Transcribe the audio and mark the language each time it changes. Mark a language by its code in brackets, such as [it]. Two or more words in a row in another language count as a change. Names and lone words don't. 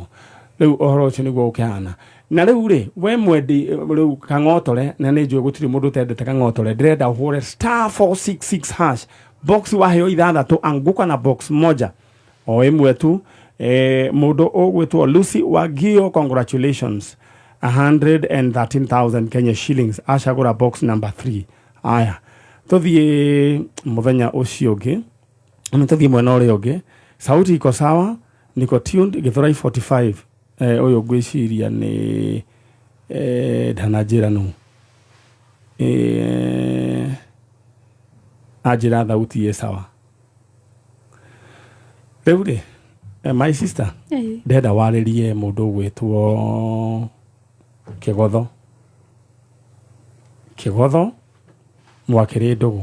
[ki] Rĩu ũhoro ũcio nĩguo ũkĩhana. Na rĩu rĩ, we mwendi rĩu kang'otore, na nĩ njũĩ gũtirĩ mũndũ ũtendete kang'otore, ndĩrenda ũhũre *466# box waheo 6 anguka na box moja o ĩmwe tu. Mũndũ ũgwĩtwo Lucy Wagio, congratulations, 113,000 [en] Kenya shillings, [ki] acagũra [en] box number [ki] 3. Aya, tũthiĩ mũthenya ũcio ũngĩ, tũthiĩ mwena ũrĩa ũngĩ. [sw] Sauti iko sawa, niko tuned, Githurai 45. [ki] Ũyũ ngwĩciria nĩ ndananjĩra nũ anjĩra [sw] thauti sawa. [ki] Rĩu rĩ, [en] my sister, [ki] ndenda warĩrie mũndũ ũgwĩtwo Kĩgotho mwakĩrĩ ndũgũ.